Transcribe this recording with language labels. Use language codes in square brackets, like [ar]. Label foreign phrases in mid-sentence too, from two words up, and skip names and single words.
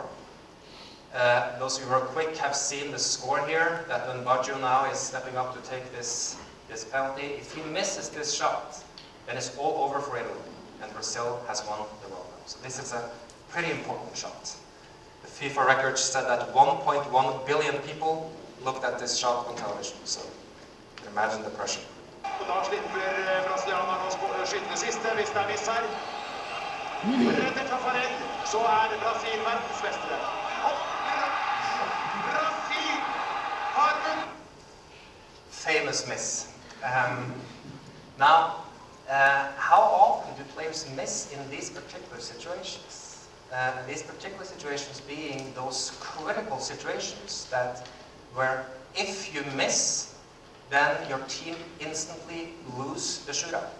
[en] Those of you who are quick have seen the score here, that when Baggio now is stepping up to take this penalty, if he misses this shot, then it's all over for Italy, and Brazil has won the World Cup. So this is a pretty important shot. The FIFA record said that 1.1 billion people looked at this shot on television, so you can imagine the pressure. [no] Da slipper brasilianerne å skyte det siste hvis det misser. Reddet fra Farrell, så Brasil verdensmestere. Brasil har vunnet! [en] Famous miss. Now, how often do players miss in these particular situations? These particular situations being those critical situations where if you miss, then your team instantly lose the shootout.